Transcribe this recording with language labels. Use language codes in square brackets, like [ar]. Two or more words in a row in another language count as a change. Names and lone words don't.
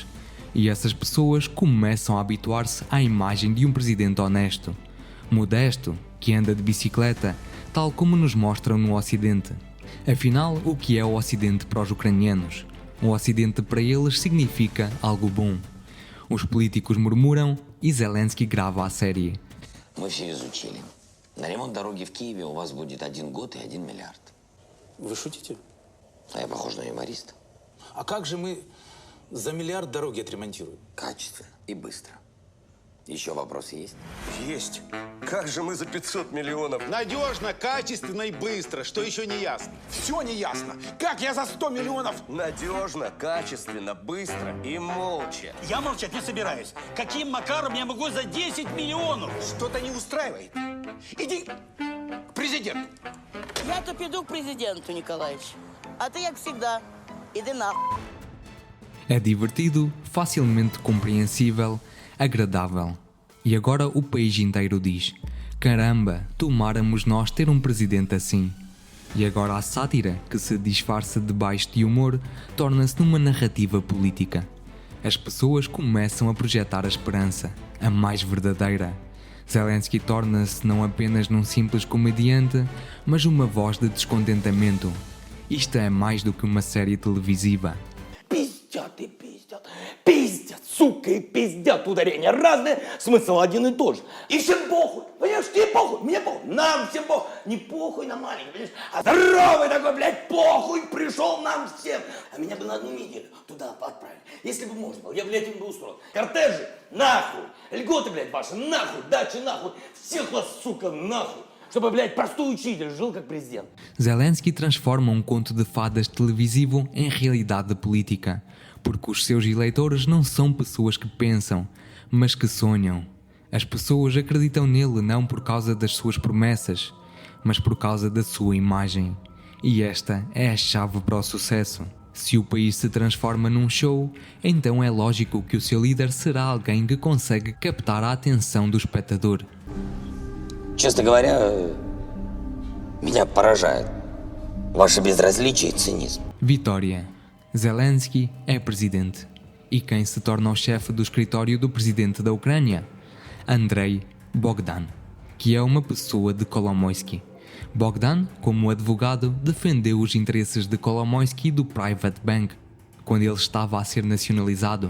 [pt] E essas pessoas começam a habituar-se à imagem de um presidente honesto, modesto, que anda de bicicleta, tal como nos mostram no Ocidente. Afinal, o que é o Ocidente para os ucranianos? O Ocidente para eles significa algo bom. Os políticos murmuram e Zelensky grava a série. [ru] Мы все изучили. На ремонт дороги в Киеве у вас будет 1 год и 1 миллиард. Вы шутите? А я похож на юмориста. А как же мы за миллиард дороги отремонтируем? Качественно и быстро. Еще вопросы есть? Есть. Как же мы за 500 миллионов? Надежно, качественно и быстро. Что еще не ясно? Все не ясно. Как я за 100 миллионов? Надежно, качественно, быстро и молча. Я молчать не собираюсь. Каким макаром я могу за 10 миллионов? Что-то не устраивает. Иди к президенту. Я-то иду к президенту, Николаевич. А ты, как всегда, иди на. [pt] É divertido, facilmente compreensível, agradável. E agora o país inteiro diz: caramba, tomáramos nós ter um presidente assim. E agora a sátira, que se disfarça debaixo de humor, torna-se numa narrativa política. As pessoas começam a projetar a esperança, a mais verdadeira. Zelensky torna-se não apenas num simples comediante, mas uma voz de descontentamento. Isto é mais do que uma série televisiva. [ru] Пиздят и пиздят. Пиздят, сука, и пиздят. Ударения разные, смысл один и тот же. И всем похуй. Понимаешь, тебе похуй, мне похуй, нам всем похуй. Не похуй на маленький, понимаешь, а здоровый такой, блядь, похуй пришел нам всем. А меня бы на одну неделю туда отправили. Если бы можно было, я, блядь, им бы устроил. Кортежи, нахуй. Льготы, блядь, ваши, нахуй. Дачи, нахуй. Всех вас, сука, нахуй. Чтобы, блядь, простой учитель жил как президент. [pt] Zelensky transforma um conto de fadas televisivo em realidade política, porque os seus eleitores não são pessoas que pensam, mas que sonham. As pessoas acreditam nele não por causa das suas promessas, mas por causa da sua imagem. E esta é a chave para o sucesso. Se o país se transforma num show, então é lógico que o seu líder será alguém que consegue captar a atenção do espectador. [ru] Честно говоря, меня поражает ваше безразличие и цинизм. [pt] Vitória. Zelensky é presidente. E quem se torna o chefe do escritório do presidente da Ucrânia? Andrei Bogdan, que é uma pessoa de Kolomoisky. Bogdan, como advogado, defendeu os interesses de Kolomoisky e do Private Bank, quando ele estava a ser nacionalizado.